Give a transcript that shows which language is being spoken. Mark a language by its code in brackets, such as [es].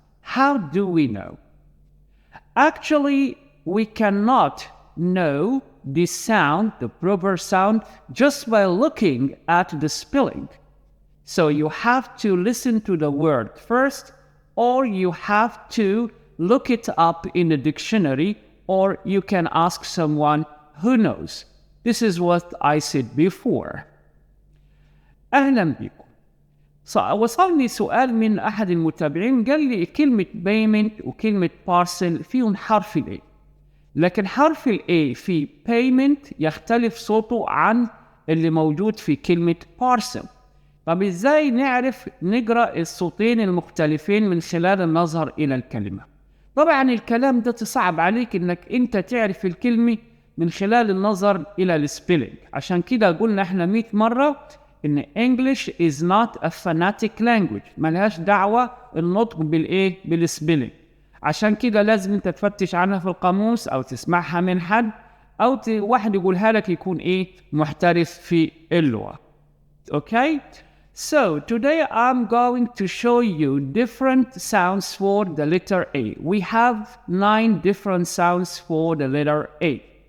[en] How do we know? Actually, we cannot know the sound, the proper sound, just by looking at the spelling. So you have to listen to the word first, or you have to look it up in the dictionary, or you can ask someone who knows. This is what I said before. [ar] أهلا بكم. وصلني سؤال من أحد المتابعين قال لي كلمة payment وكلمة parcel فيهم حرف ال A. لكن حرف ال A في payment يختلف صوته عن اللي موجود في كلمة parcel. طب إزاي نعرف نقرأ الصوتين المختلفين من خلال النظر إلى الكلمة؟ طبعا الكلام ده تصعب عليك إنك أنت تعرف الكلمة من خلال النظر إلى السبيلينج. عشان كده قلنا إحنا 100 مرة إن [en] English is not a phonetic language. [ar] ملهاش دعوة النطق بالإيه؟ بالسبيلينج. عشان كده لازم أنت تفتش عنها في القاموس أو تسمعها من حد أو واحد يقولها لك يكون إيه؟ محترف في اللغة. [en] Okay? So today I'm going to show you different sounds for the letter A. We have 9 different sounds for the letter A.